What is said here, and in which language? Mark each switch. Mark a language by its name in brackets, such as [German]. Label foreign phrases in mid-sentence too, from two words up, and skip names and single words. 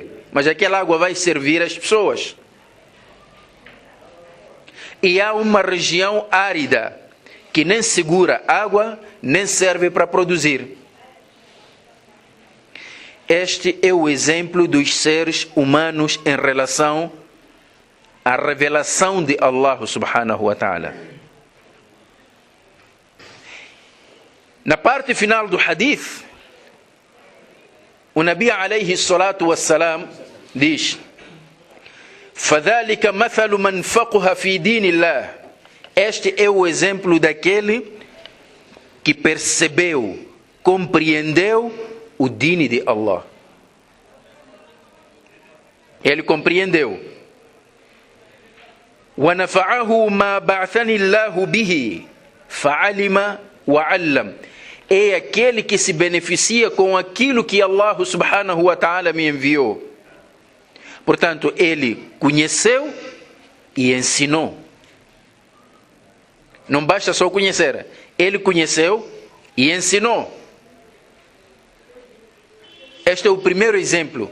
[Portuguese] Mas aquela água vai servir às pessoas. E há uma região árida, que nem segura água, nem serve para produzir. Este é o exemplo dos seres humanos em relação à revelação de Allah [Arabic] سبحانه وتعالى. [Portuguese] Na parte final do hadith, o Nabi [Arabic] عليه الصلاة والسلام [Portuguese] diz: [Arabic] فَذَلِكَ مَثَلُ مَنْ فَقُهَ فِي دِينِ اللَّهِ. [Portuguese] Este é o exemplo daquele que percebeu, compreendeu o dini de Allah. Ele compreendeu. [Arabic] وَنَفَعَهُ مَا بَعْثَنِ اللَّهُ بِهِ فَعَلِمَ وَعَلَّمَ. [Portuguese] É aquele que se beneficia com aquilo que Allah [Arabic] سبحانه وتعالى [Portuguese] me enviou. Portanto, ele conheceu e ensinou. Não basta só conhecer. Ele conheceu e ensinou. Este é o primeiro exemplo.